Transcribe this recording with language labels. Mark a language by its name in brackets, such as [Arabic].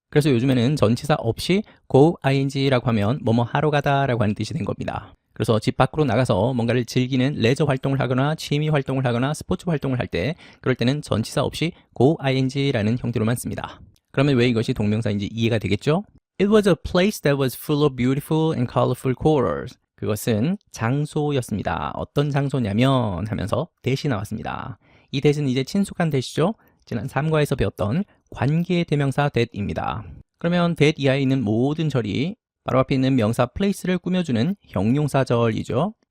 [Korean] 그래서 요즘에는 전치사 없이 go ing라고 하면 뭐뭐 하러 가다 라고 하는 뜻이 된 겁니다. 그래서 집 밖으로 나가서 뭔가를 즐기는 레저 활동을 하거나 취미 활동을 하거나 스포츠 활동을 할 때, 그럴 때는 전치사 없이 go ing라는 형태로만 씁니다. 그러면 왜 이것이 동명사인지 이해가 되겠죠? [English] It was a place that was full of beautiful and colorful corals. [Korean] 그것은 장소였습니다. 어떤 장소냐면 하면서 대시 나왔습니다. 이 대시는 이제 친숙한 대시죠. 지난 3과에서 배웠던 관계 대명사 that입니다. 그러면 that 이하에 있는 모든 절이 바로 앞에 있는 명사 place를 꾸며주는 형용사절이죠.